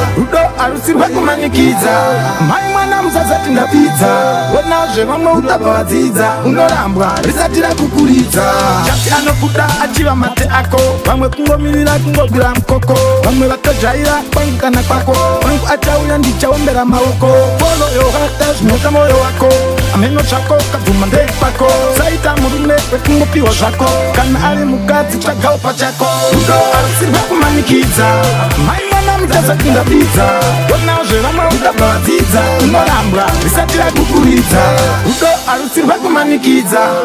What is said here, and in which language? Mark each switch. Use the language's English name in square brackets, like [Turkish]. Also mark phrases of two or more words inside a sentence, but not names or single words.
[Shona] Rudo harusirwa kumanikidza. Mai mwana mutadza kungapidza. Onawo zvevamwe utabva wadzidza. Unorambwa risati rakukuridza. Chati anokuda achiva mate ako. Vamwe kungomirira kungogwira mukoko. Vamwe vakajaira pangu kana kwako. Pangu achauya ndichaombera maoko. [English] Follow your heart, [Shona] zvinota moyo wako. Ameno zvako ukabvuma ndepako. Saita murume wekungopiwa zvako. Kana ari mukadzi tsvagawo pachako. Rudo harusirwa kumanikidza. Mai mwana mutadza kungapidza. Onawo zvevamwe utabva wadzidza. Unorambwa risati rakukuridza. Rudo harusirwa kumanikidza.